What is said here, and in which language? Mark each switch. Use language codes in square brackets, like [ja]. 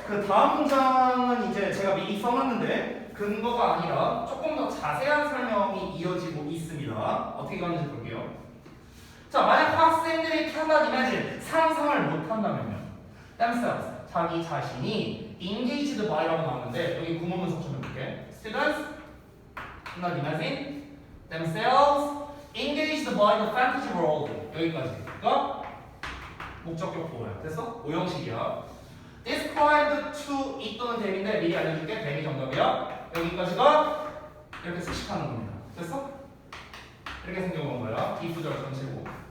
[ko] 그 다음 문장은 이제 제가 미리 써놨는데 근거가 아니라 조금 더 자세한 설명이 이어지고 있습니다. 어떻게 가는지 볼게요. 자, 만약 학생들이 [en] cannot imagine [ko] 상상을 못한다면요. [en] themselves [ko] 자기 자신이 [en] engaged by [ko] 라고 나오는데 여기 구문 분석 좀 해볼게. [en] Students cannot imagine themselves engaged by the fantasy world. [ko] 여기까지가 목적격 보호야. 됐어? 오형식이야. [en] described to [ko] 이 또는 them인데 미리 알려줄게. them이 정답이야. 여기까지가 이렇게 수식하는 겁니다. 됐어? 이렇게 생겨본 거야. 비부절 전체고.